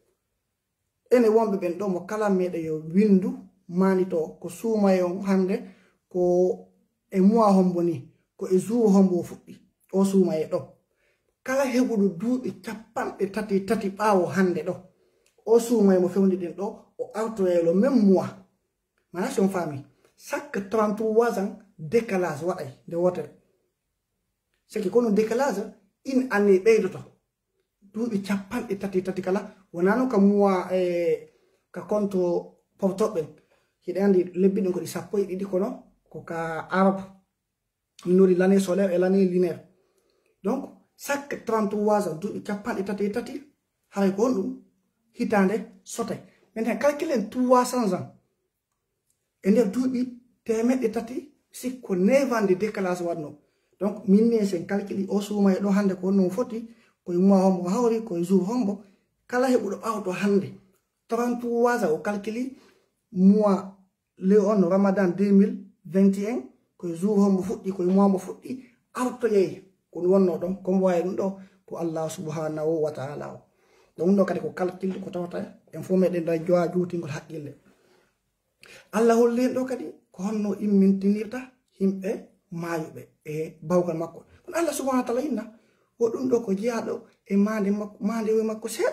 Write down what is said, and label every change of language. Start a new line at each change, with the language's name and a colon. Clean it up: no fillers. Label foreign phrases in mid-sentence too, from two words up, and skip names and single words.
Fula: ene wonɓe ɓen ɗo mo kala meɗe yo windu manito ko suumaye on hande ko e mois hombo ni ko e jour hombo o fuɗɗi o suumaye ɗo kala heɓuɗo duuɓi capanɗe tati ɓaawo hande ɗo o suumaye mo fewniɗen ɗo o awtoyelo
French: même mois
Fula: mana si on faami
French: chaque 33 ans décalage
Fula: waɗay nde wotere seki kono
French: décalage une année
Fula: ɓeydoto duuɓi capanɗe tati kala wona noon ka mois ka compte poftoɓɓen hiɗe andi lebbi ɗin ko ɗi sappo e ɗiɗi kono ko ka arabe nori
French: l'année solaire et l'année lunaire donc chaque 33 ans
Fula: duuɓi capanɗe tati hay ko on ɗum hitande sotay maintenant calculen 300 ans e nder duuɓi temeɗɗe tati sikko
French: 9 ans de décalage
Fula: waɗno donc min ni sen calculi o suumaye ɗo hande ko honno foti koye mois hombo hawri koye jour hombo kala heɓuɗo ɓawto hande 33 ans o calculi mois le on ramadan 2021 koye jour hombo fuɗɗi koye mois mo fuɗɗi artoyey ko ɗum wonno ɗon comme wawi ɗum ɗo ko
Arabic: الله سبحانه وتعالى
Fula: o donc ɗum ɗo kadi ko calcul ko tawata en fo meɗen da jowa juutingol haqqille Allah holli ɗo kadi ko honno immintinirta himɓe mayuɓe e bawgal makko kono
Arabic: الله سبحانه وتعالى
Fula: inna o ɗum ɗo ko jeyaɗo e mande makko mande makko